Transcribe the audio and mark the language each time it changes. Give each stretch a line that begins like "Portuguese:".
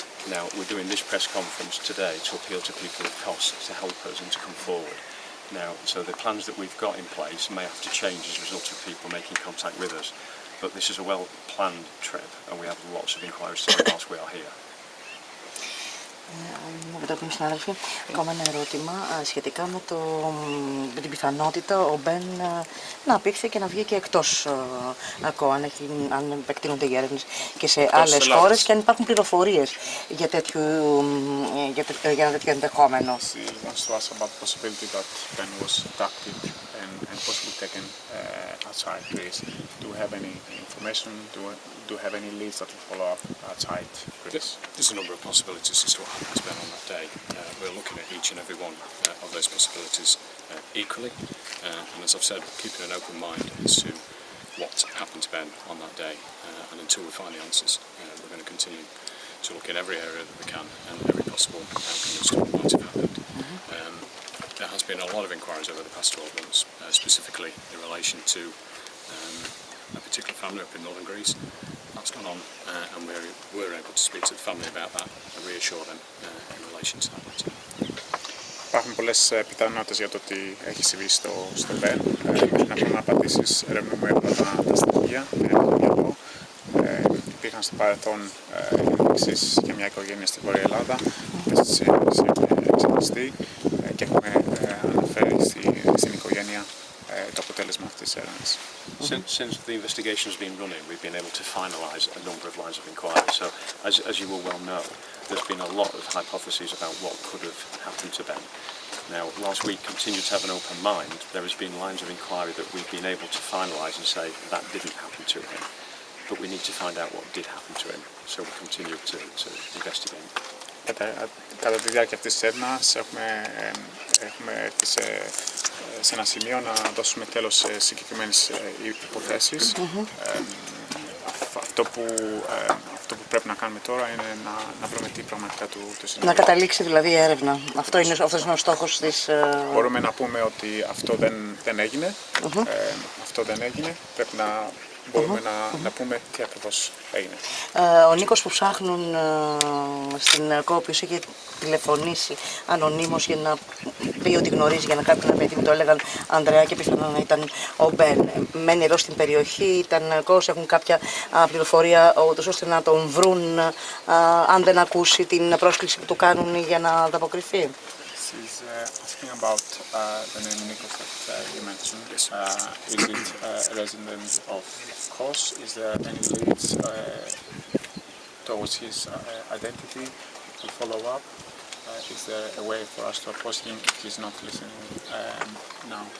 English: Now, we're doing this press conference today to appeal to people of Kos to help us and to come forward. Now, so the plans that we've got in place may have to change as a result of people making contact with us, but this is a well-planned trip and we have lots of inquiries to do whilst we are here.
Greek: Αγαπητοί συνάδελφοι, ακόμα ένα ερώτημα σχετικά με την πιθανότητα ο Μπεν να απήχθη και να βγει και εκτός ΑΚΟ, αν επεκτείνονται οι έρευνες και σε άλλες χώρες και αν υπάρχουν πληροφορίες για ένα τέτοιο ενδεχόμενο.
English: He wants to ask about the possibility that Ben was abducted and possibly taken outside Greece. Do we have any information? Do we have any leads that will follow up outside Greece? There's a number of possibilities as to what happened to Ben on that day. We're looking at each and every one of those possibilities equally, and as I've said, keeping an open mind as to what happened to Ben on that day, and until we find the answers, we're going to continue to look in every area that we can and every possible outcome as to what might have happened. There has been a lot of inquiries over the past 12 months, specifically in relation to a particular family up in northern Greece. That's gone on, and we were able to speak to the family about that and reassure them in relation to that matter.
Greek: Υπάρχουν πολλές πιθανότητες για το ότι έχει συμβεί στο Ben. Μέχρι να βρούμε απαντήσεις, ερευνούμε όλα τα στοιχεία, εδώ. Υπήρχαν στο παρελθόν ενδείξεις για μια οικογένεια στη Βόρεια Ελλάδα, που έχει εξαφανιστεί και έχουμε αναφέρει στην οικογένεια το αποτέλεσμα αυτής της έρευνας.
English: Since the investigation has been running, we've been able to finalise a number of lines of inquiry. So, as you will well know, there's been a lot of hypotheses about what could have happened to Ben. Now, whilst we continue to have an open mind, there has been lines of inquiry that we've been able to finalise and say that didn't happen to him. But we need to find out what did happen to him. So we continue to investigate.
Greek: Κατά τη διάρκεια αυτής της έρευνας έχουμε έρθει σε ένα σημείο να δώσουμε τέλος σε συγκεκριμένες υποθέσεις. Αυτό που πρέπει να κάνουμε τώρα είναι να βρούμε τι πραγματικά του συνέβη. Να καταλήξει δηλαδή η έρευνα. Αυτός είναι ο στόχος της... Μπορούμε να πούμε ότι αυτό δεν έγινε. Αυτό δεν έγινε. Πρέπει να μπορούμε να πούμε τι ακριβώς έγινε. Ο Νίκος που ψάχνουν στην κόπη είχε τηλεφωνήσει ανωνύμως για να πει ότι γνωρίζει για να κάποιον παιδί μου το έλεγαν Ανδρέα και πιθανόν να ήταν ο Μπεν. Μένει εδώ στην περιοχή, ήταν κόσμος, έχουν κάποια πληροφορία ώστε να τον βρουν αν δεν ακούσει την πρόσκληση που του κάνουν για να ανταποκριθεί.
English: She's asking about the name Nikos that you mentioned. Is it a resident of Kos? Is there any leads towards his identity to follow up? Is there a way for us to approach him if he's not listening now?